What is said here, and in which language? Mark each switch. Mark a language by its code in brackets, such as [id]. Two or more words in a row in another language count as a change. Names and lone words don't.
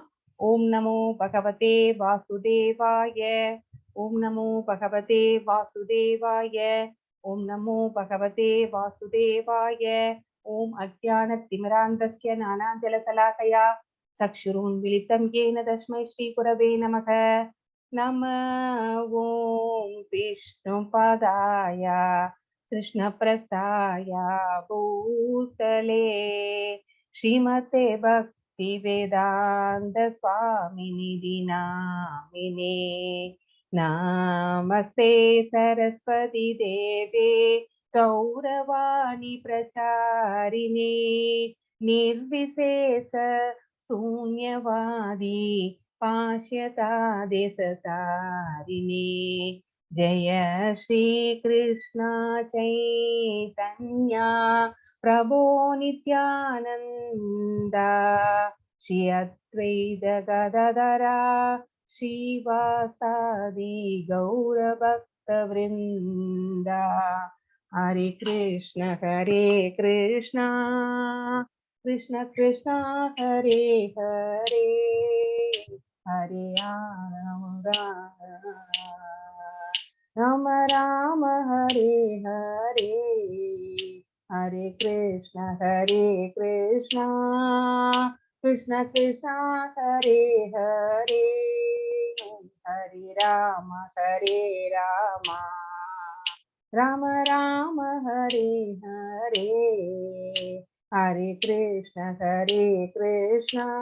[sa] ஓம் நமோ பகவதே வாசுதேவாய, ஓம் நமோ பகவதே வாசுதேவாய, ஓம் நமோ பகவதே வாசுதேவாய. ஓம் அஜ்ஞான திமிராந்தஸ்ய ஞானாஞ்சலசலாகயா சக்ஷுருன்மிலிதம் येन தஸ்மை ஸ்ரீ குரவே நமக. நம ஓம் விஷ்ணுபாதாய கிருஷ்ணபிரஸ்தாய பூதலே ஸ்ரீமதே பக்தி வேதாந்த ஸ்வாமிநிதி நாமினே. நமஸ்தே சரஸ்வதி தேவே கௌரவாணி பிரச்சாரிணே நிர்விசேஷ शून्यवादी पाश्यता देशतारिणे. जय श्री कृष्ण चैतन्य प्रभो नित्यानंदा श्री अद्वैत गदाधरा श्रीवासादि गौर भक्त वृंदा. हरे कृष्ण कृष्ण कृष्ण हरे हरे, हरे राम राम राम हरे हरे, हरे कृष्ण कृष्ण कृष्ण हरे हरे, हरे राम राम राम हरे हरे, हरे कृष्ण कृष्ण